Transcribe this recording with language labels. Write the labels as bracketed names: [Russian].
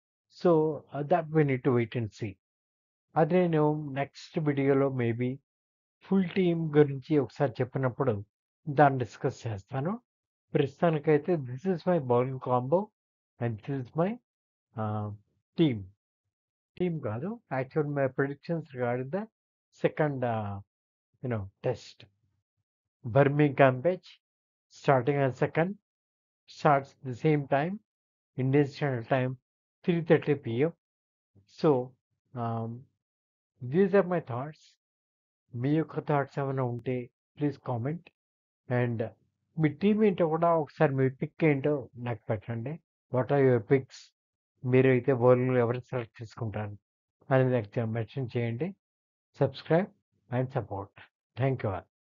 [English] So, that we need to wait and see. [Telugu] అది నేను next వీడియోలో మేబీ ఫుల్ టీమ్ గురించి ఒకసారి చెప్పినప్పుడు దాన్ని డిస్కస్ చేస్తాను. ప్రస్తుతానికైతే [English] This is my bowling combo and this is my team. [Telugu] Team కాదు. [English] Actual my predictions regarding the second test. Birmingham pitch starting on second, starts the same time, Indian Standard Time, 3:30 p.m. So, um, these are my thoughts. [Telugu] మీ యొక్క thoughts ఏమైనా ఉంటే please comment. And మీ team ఏంటో కూడా ఒకసారి మీ pick ఏంటో నాకు పెట్టండి. [English] What are your picks? [Telugu] మీరైతే బౌలర్లు ఎవరిని సెలెక్ట్ చేసుకుంటారు అనేది నాకు మెన్షన్ చేయండి. [English] Subscribe and support. Thank you all.